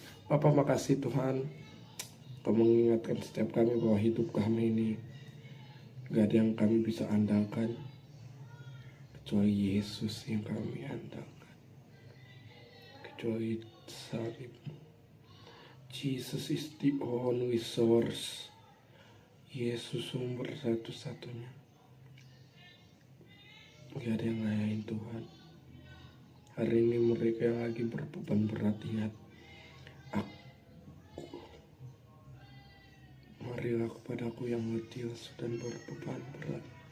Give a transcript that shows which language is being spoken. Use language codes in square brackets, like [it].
[id] Bapak, makasih Tuhan, Kau mengingatkan setiap kami bahwa hidup kami ini gak ada yang kami bisa andalkan kecuali Yesus yang kami andalkan, kecuali salib-Mu. [en] Jesus is the only source. [id] Yesus sumber satu-satunya. Gak ada yang lain Tuhan. Hari ini mereka yang lagi berbeban berat, ingat marilah kepadaku yang letih dan berbeban berat.